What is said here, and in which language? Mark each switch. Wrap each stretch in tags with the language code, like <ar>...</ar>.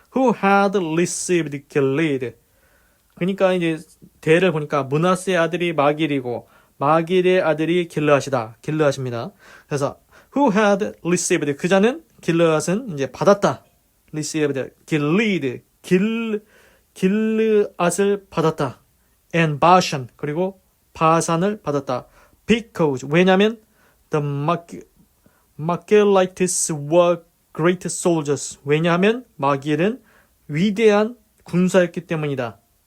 <en>Who had received Gilead.</en> <ko>그러니까 이제 대를 보니까 므낫세의 아들이 마길이고 마길의 아들이 길르앗입니다. 그래서</ko> <en>who had received</en> <ko>그자는 길르앗은 이제 받았다.</ko> <en>received Gilead</en> <ko>길르앗을 받았다.</ko> <en>and Bashan</en> <ko>그리고 바산을 받았다.</ko> <en>because</en> <ko>왜냐면</ko> <en>the Machilites were great soldiers.</en> <ko>왜냐하면 마길은 위대한 군사였기 때문이다.</ko>